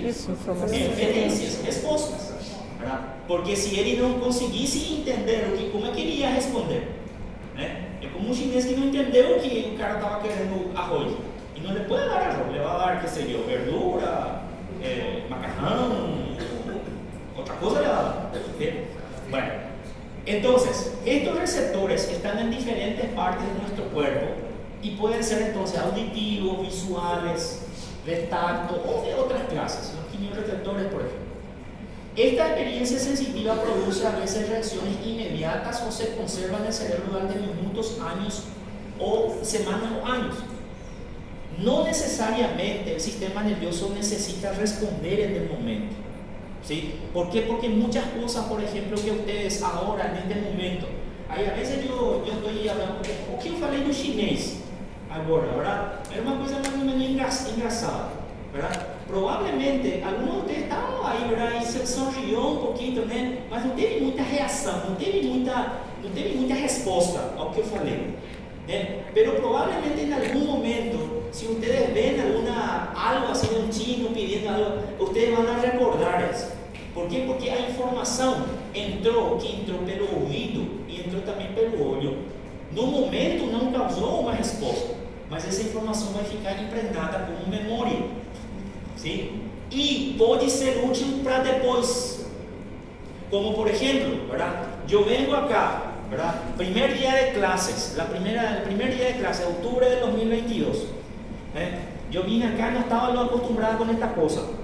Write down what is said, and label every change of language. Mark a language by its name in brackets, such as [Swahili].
[Portuguese] Referências, respostas. ¿Verdad? Porque se ele não conseguisse entender como é que ele ia responder, né? É como um chinês que não entendeu que o cara estava querendo arroz e não lhe pode dar arroz, [Spanish] le va a dar, [Portuguese] qué sé yo, verdura, macarrón, otra cosa le va a dar. [Spanish] Bueno, entonces, estos receptores están en diferentes partes de nuestro cuerpo y pueden ser entonces auditivos, visuales, de tacto o de otras clases, los quimiorreceptores, por ejemplo. Esta experiencia sensitiva produce a veces reacciones inmediatas o se conserva en el cerebro durante minutos, años o semanas o años. No necesariamente el sistema nervioso necesita responder en el momento. ¿Sí? ¿Por qué? Porque muchas cosas, por ejemplo, que ustedes ahora, en este momento, aí a veces yo estoy hablando, [Portuguese] o que eu falei do chinês agora, [Spanish] ¿verdad? [Portuguese] Era uma coisa mais ou menos engraçada, ¿verdad? [Spanish] Provavelmente, algunos de ustedes estaban ahí, ¿verdad? Y se sonrió un poquito, né? [Portuguese] Mas não teve muita reação, não teve muita resposta ao que eu falei, né? [Spanish] Pero probablemente en algún momento, si ustedes ven algo así de un chino pidiendo algo, ustedes van a recordar eso. ¿Por qué? [Portuguese] Porque a informação que entrou pelo ouvido e entrou também pelo olho. No momento não causou uma resposta, mas essa informação vai ficar impregnada como memória. ¿Sí? Y pode ser útil para depois. [Spanish] Como por ejemplo, ¿verdad? Yo vengo acá, ¿verdad? Primer día de clases, el primer día de clases, octubre de 2022. Yo vine acá, no estaba lo acostumbrado con esta cosa.